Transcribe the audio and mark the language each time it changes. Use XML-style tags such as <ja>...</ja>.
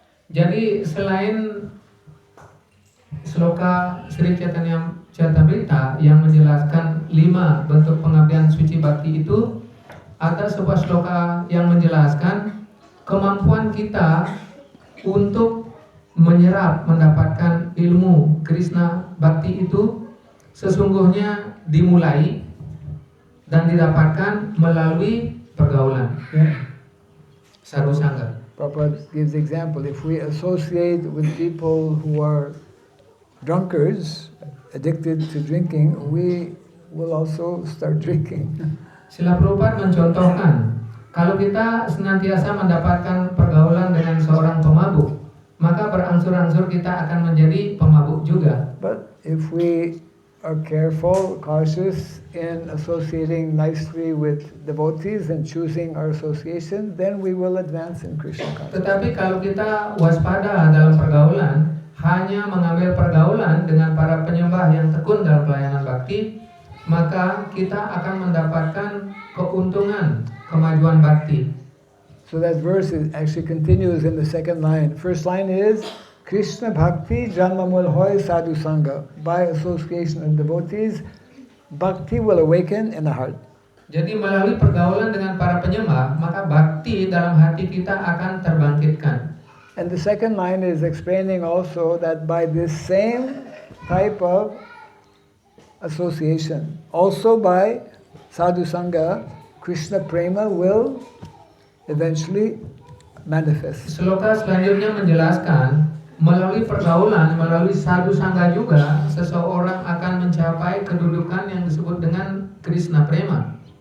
<id>Jadi selain sloka Sri Chaitanya Charitamrita yang menjelaskan 5 bentuk pengabdian suci bakti itu, ada sebuah sloka yang menjelaskan kemampuan kita untuk menyerap, mendapatkan ilmu Krishna Bhakti itu sesungguhnya dimulai dan didapatkan melalui pergaulan. Sadhu sangha.</id> <en>Prabhupada gives example. If we associate with people who are drunkards, addicted to drinking, we will also start drinking.</en> <id>Srila Prabhupada mencontohkan, kalau kita senantiasa mendapatkan pergaulan dengan seorang pemabuk, maka berangsur-angsur kita akan menjadi pemabuk juga.</id> <en>But if we are careful, cautious in associating nicely with devotees and choosing our association, then we will advance in Krishna consciousness.</en> <id>Tetapi kalau kita waspada dalam pergaulan, hanya mengambil pergaulan dengan para penyembah yang tekun dalam pelayanan bakti, maka kita akan mendapatkan keuntungan, kemajuan bakti.</id> <en>So that verse actually continues in the second line. First line is</en> <bn>Krishna Bhakti Janmamul Hoy Sadhu Sangha.</bn> <en>By association of devotees, Bhakti will awaken in the heart.</en> <id>Jadi melalui pergaulan dengan para penyembah, maka bakti dalam hati kita akan terbangkitkan.</id> <en>And the second line is explaining also that by this same type of association, also by Sadhu Sangha, Krishna Prema will eventually manifest.</en> <id>Sloka selanjutnya menjelaskan, melalui pergaulan, melalui sadhu sangha juga, seseorang akan mencapai kedudukan yang disebut dengan Krishna Prema.</id>